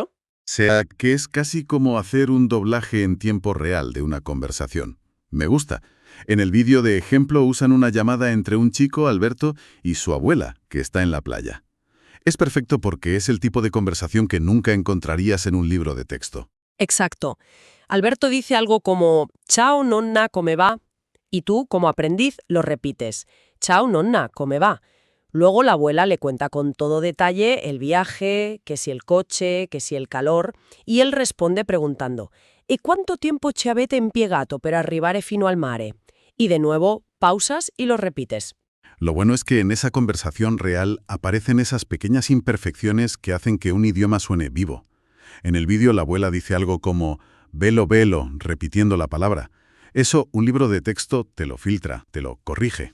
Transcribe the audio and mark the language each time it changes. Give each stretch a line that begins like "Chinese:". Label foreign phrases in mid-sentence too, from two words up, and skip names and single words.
Spanish: O sea, que es casi como hacer un doblaje en tiempo real de una conversación. Me gusta. En el vídeo de ejemplo usan una llamada entre un chico, Alberto, y su abuela, que está en la playa. Es perfecto porque es el tipo de conversación que nunca encontrarías en un libro de texto. Exacto. Alberto dice algo como
Italian: «Ciao nonna, come va?»
Spanish: y tú, como aprendiz, lo repites
Italian: «Ciao nonna, come va?»
Spanish: Luego la abuela le cuenta con todo detalle el viaje, que si el coche, que si el calor, y él responde preguntando
Italian: «¿E quanto tiempo ci avete impiegato per arrivare fino al mare?»
Spanish: Y de nuevo, pausas y lo repites. Lo bueno es que en esa conversación real aparecen esas pequeñas imperfecciones que hacen que un idioma suene vivo. En el vídeo la abuela dice algo como «velo, velo», repitiendo la palabra. Eso un libro de texto te lo filtra, te lo corrige.